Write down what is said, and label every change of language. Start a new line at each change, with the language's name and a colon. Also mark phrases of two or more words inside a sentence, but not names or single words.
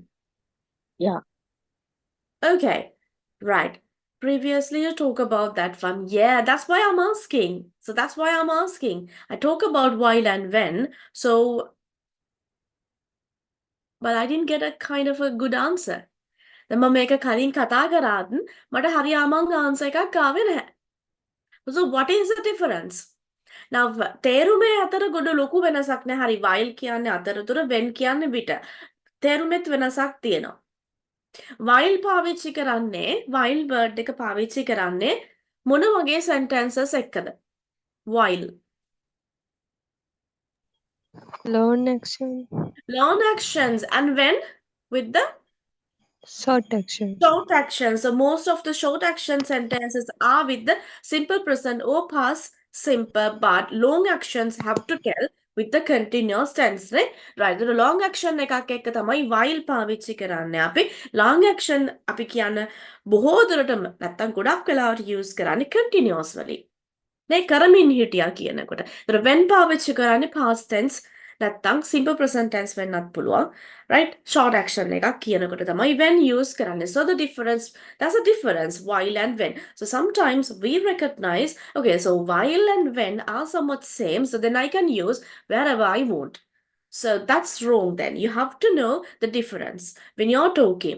English: Yeah. Okay, right. Previously, you talk about that one. Yeah, that's why I'm asking. So that's why I'm asking. I talk about while and when. So, but I didn't get a kind of a good answer.
Sinhala: දැන් මම මේක කලින් කතා කරාත් මට හරි අමං ආන්සර් එකක් ආවේ නැහැ.
English: So what is the difference?
Sinhala: Now තේරුමේ අතර ගොඩ ලොකු වෙනසක් නැහැ. හරි while කියන්නේ අතරතුර when කියන්නේ විට. තේරුමෙත් වෙනසක් තියෙනවා. while පාවිච්චි කරන්නේ
English: while word
Sinhala: එක පාවිච්චි කරන්නේ මොන වගේ sentences එක්කද?
English: while. Long action. Long actions and when with the Short action. short actions. So most of the short action sentences are with the simple present or past simple, but long actions have to tell with the continuous tense, right? Right. The long action
Sinhala: එකක් එක්ක තමයි while පාවිච්චි කරන්නේ. අපි
English: long action
Sinhala: අපි කියන්න බොහෝ දුරටම නැත්තම් ගොඩක් වෙලාවට use කරන්නේ continuously. නේ කරමින් හිටියා කියනකොට. ඒතර when පාවිච්චි කරන්නේ
English: past tense
Sinhala: නැත්තම්
English: simple present tense
Sinhala: වෙන්නත් පුළුවන්. Right?
English: Short action
Sinhala: එකක් කියනකොට තමයි when use කරන්නේ.
English: So the difference, that's a difference, while and when. So sometimes we recognize, okay, so while and when are somewhat same, so then I can use wherever I want. So that's wrong then. You have to know the difference when you're talking.